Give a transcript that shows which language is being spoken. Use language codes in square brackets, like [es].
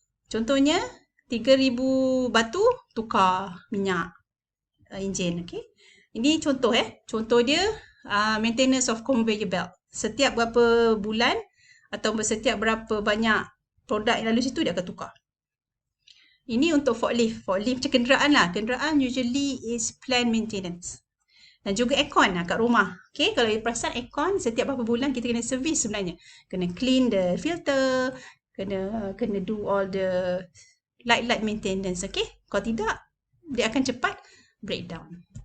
[ms] Contohnya, 3,000 batu, tukar minyak enjin. Okay. Ini contoh Contoh dia [en] maintenance of conveyor belt. [ms] Setiap berapa bulan atau setiap berapa banyak produk yang lalu situ dia akan tukar. Ini untuk forklift. Forklift macam kenderaan lah. Kenderaan [en] usually is planned maintenance. [ms] Dan juga aircon kat rumah. Okay. Kalau perasan aircon, setiap berapa bulan kita kena service sebenarnya. Kena [en] clean the filter. Kena do all the light maintenance. Okay. [ms] Kalau tidak, dia akan cepat breakdown.